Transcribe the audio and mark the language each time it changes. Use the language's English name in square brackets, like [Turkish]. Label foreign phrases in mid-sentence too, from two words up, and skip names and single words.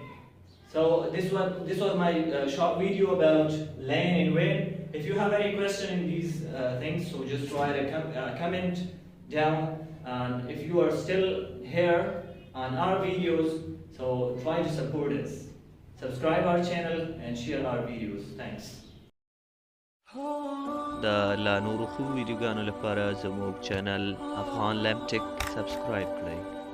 [English] So this was my short video about LAN and WAN. If you have any question in these things, so just write a comment down. And if you are still here on our videos, So try to support us. Subscribe our channel and share our videos. Thanks. [Pashto] د لا نورو ښو ویډیوګانو لپاره زموږ چینل افغان لمټک سبسکرایب کړئ.